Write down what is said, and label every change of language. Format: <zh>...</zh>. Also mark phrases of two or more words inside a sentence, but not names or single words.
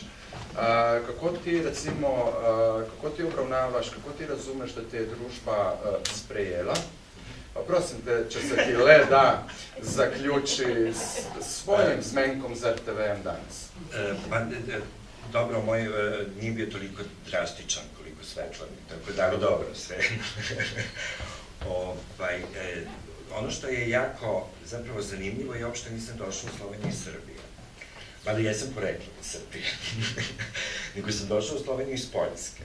<sl>Kako ti recimo, kako ti obravnavaš, kako ti razumeš, da te je družba sprejela? Pa prosim te, če se ti le da zaključi s svojim zmenkom z RTV-em danes. Dobro, moj ni bil toliko drastičen,</sl> <sr>koliko Svetlani, tako da, dobro, sve. Ono što je jako zapravo zanimljivo je uopšte nisam došao u Sloveniju iz Srbije. Mada jesam poreklom iz Srbije. Nego sam došao u Sloveniju iz Poljske.</sr>